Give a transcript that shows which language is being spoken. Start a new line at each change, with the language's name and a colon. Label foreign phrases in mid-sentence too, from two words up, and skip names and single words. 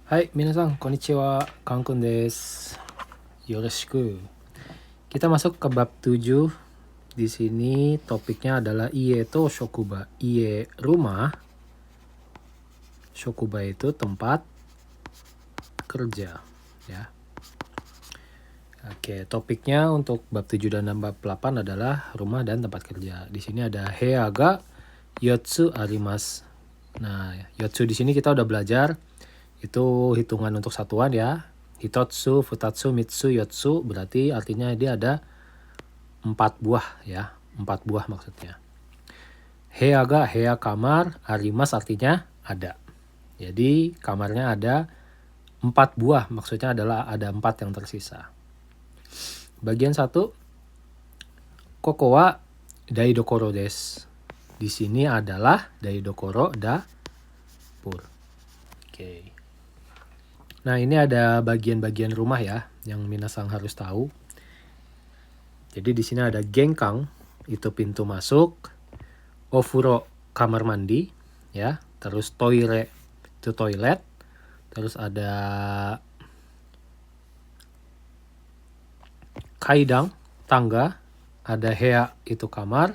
Japanese: Hai, minasan, konnichiwa, Kangkun desu. Yoroshiku.
Indonesian: Kita masuk ke bab 7. Di sini topiknya adalah
Japanese: ie to shokuba.
Indonesian: Ie rumah, shokuba itu tempat kerja, ya. Oke, topiknya untuk bab 7 dan bab 8 adalah rumah dan tempat kerja. Di sini ada
Japanese: hea ga yotsu arimasu.
Indonesian: Nah, yotsu di sini kita udah belajar itu hitungan untuk satuan ya.
Japanese: Hitotsu, futatsu, mitsu,
Indonesian: yotsu berarti artinya dia ada 4 buah ya. 4 buah maksudnya.
Japanese: Hea ga
Indonesian: hea kamar, arimas artinya ada. Jadi kamarnya ada 4 buah, maksudnya adalah ada 4 yang tersisa. Bagian 1,
Japanese: koko wa daidokoro desu.
Indonesian: Di sini adalah daidokoro, dapur. Oke. Nah, ini ada bagian-bagian rumah ya yang minasan harus tahu. Jadi di sini ada genkang, itu pintu masuk, ofuro kamar mandi ya, terus toire itu toilet, terus ada kaidang, tangga, ada hea itu kamar.